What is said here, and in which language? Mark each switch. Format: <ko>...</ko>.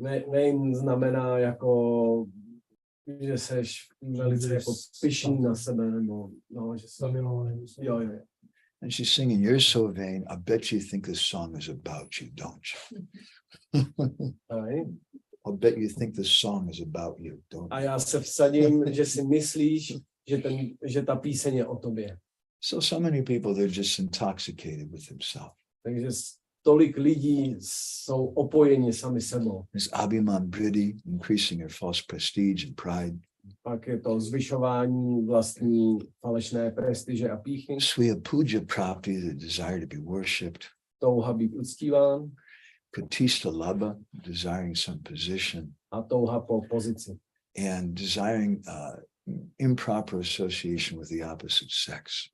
<cs>Vain znamená jako, že seš velice jako pyšný na sebe, nebo no, že jsi, jo.</cs> <en>And she's singing, "You're so vain. I bet you think this song is about you, don't you?" I'll bet you think this song is about you, don't</en> <cs>A</cs> <en>you?</en> <cs>já se vsadím, že si myslíš, že ta píseň je o tobě.</cs> <en>So many people, they're just intoxicated with themselves.</en> <cs>Takže tolik lidí jsou opojeni sami sebou.</cs> <en>There's abhiman vriddhi, increasing your false prestige and pride.</en> <cs>Pak je to zvyšování vlastní falešné prestiže a pýchy.</cs> <en>Swiya puja prapti, the desire to be worshipped.</en> <cs>Touha být uctíván.</cs> <en>Pratishta labha, desiring some position.</en> <cs>A touha po pozici.</cs> <en>And desiring improper association with the opposite sex.</en>